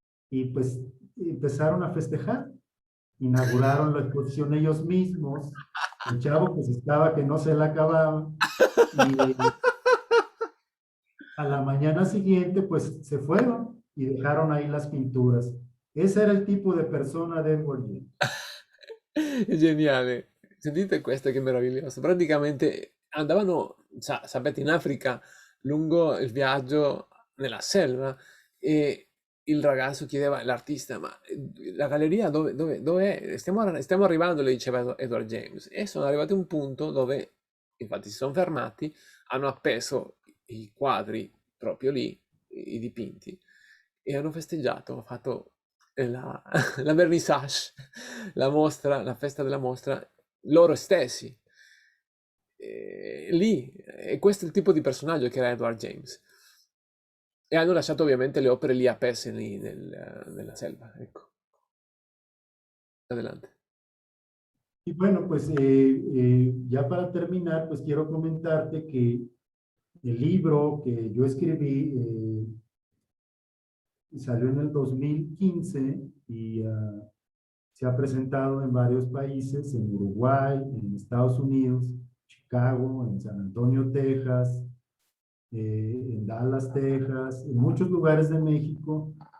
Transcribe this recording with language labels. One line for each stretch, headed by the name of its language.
Spanish: y pues empezaron a festejar, inauguraron la exposición ellos mismos, el chavo pues estaba que no se la acababa, y a la mañana siguiente pues se fueron y dejaron ahí las pinturas. Ese era el tipo de persona de Edward James.
Italian: È geniale. Sentite questo che meraviglioso. Praticamente andavano, sapete, in Africa lungo il viaggio nella selva e il ragazzo chiedeva all'artista, ma la galleria dove è? Stiamo arrivando, le diceva Edward James. E sono arrivati a un punto dove, infatti, si sono fermati, hanno appeso i quadri proprio lì, i dipinti, e hanno festeggiato, hanno fatto la, la vernissage, la mostra, la festa della mostra, loro stessi. Lì, e questo è il tipo di personaggio che era Edward James. E hanno lasciato ovviamente le opere lì appese lì nella selva. Ecco, adelante.
Spanish: Y bueno, pues ya para terminar, pues quiero comentarte que el libro que yo escribí salió en el 2015 y se ha presentado en varios países, en Uruguay, en Estados Unidos, Chicago, en San Antonio, Texas, en Dallas, Texas, en muchos lugares de México.